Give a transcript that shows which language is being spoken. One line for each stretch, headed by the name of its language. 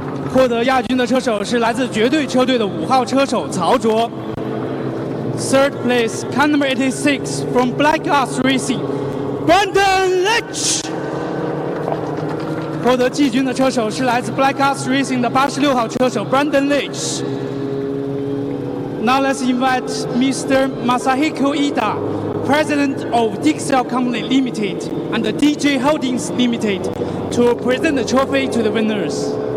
Chinese: 获得亚军的车手是来自绝对车队的5号车手曹卓。
English: Third place, car number 86 from Black Ops Racing, Brendan Leach.
Chinese: 获得季军的车手是来自 Black Ops Racing 的86号车手 Brendan Leach.
English: Now let's invite Mr. Masahiko Ida, President of Dixel Company Limited and DJ Holdings Limited, to present the trophy to the winners.